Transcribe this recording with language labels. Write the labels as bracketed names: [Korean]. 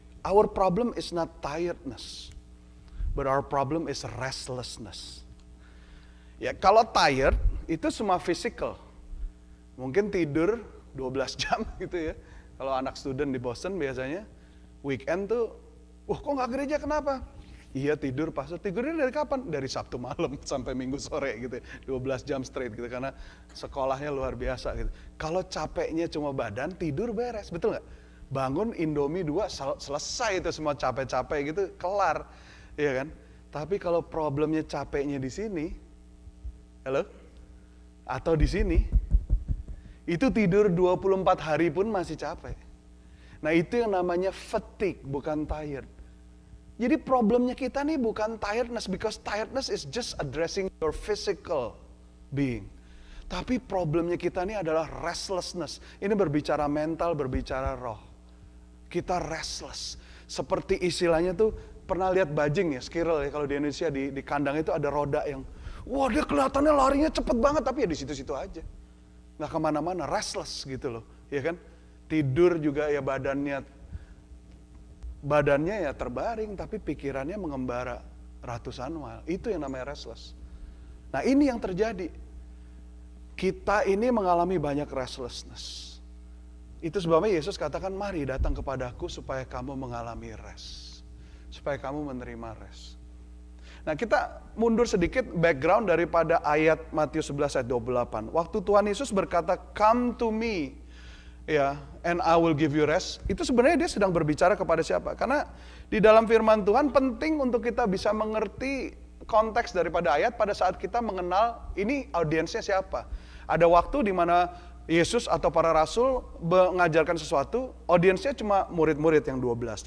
[English] Our problem is not tiredness. But our problem is restlessness. [Indonesian] Ya kalau tired itu semua physical. Mungkin tidur 12 jam gitu ya. Kalau anak student di Boston biasanya weekend tuh, wah kok gak gereja kenapa? Iya tidur, pastor tidurnya dari kapan? Dari Sabtu malam sampai Minggu sore gitu ya. 12 jam straight gitu karena sekolahnya luar biasa gitu. Kalau capeknya cuma badan, tidur beres, betul gak? Bangun Indomie 2 selesai itu semua capek-capek gitu, kelar. Iya kan? Tapi kalau problemnya capeknya di sini, halo? Atau di sini, itu tidur 24 hari pun masih capek. Nah itu yang namanya fatigue, bukan tired. Jadi problemnya kita nih bukan [English] tiredness, because tiredness is just addressing your physical being. [Indonesian] Tapi problemnya kita nih adalah restlessness. Ini berbicara mental, berbicara roh. Kita restless. Seperti istilahnya tuh, pernah lihat bajing ya, squirrel ya, kalau di Indonesia di kandang itu ada roda yang, wah dia kelihatannya larinya cepet banget, tapi ya di situ-situ aja. Nggak kemana-mana, restless gitu loh, ya kan? Tidur juga ya badannya ya terbaring, tapi pikirannya mengembara ratusan mil. Itu yang namanya restless. Nah ini yang terjadi. Kita ini mengalami banyak restlessness. Itu sebabnya Yesus katakan, mari datang kepadaku supaya kamu mengalami rest. Supaya kamu menerima rest. Nah kita mundur sedikit background daripada ayat Matius 11 ayat 28. Waktu Tuhan Yesus berkata, [English] come to me, ya, and I will give you rest. [Indonesian] Itu sebenarnya dia sedang berbicara kepada siapa? Karena di dalam firman Tuhan penting untuk kita bisa mengerti konteks daripada ayat pada saat kita mengenal ini audiensnya siapa. Ada waktu di mana Yesus atau para rasul mengajarkan sesuatu, audiensnya cuma murid-murid yang 12.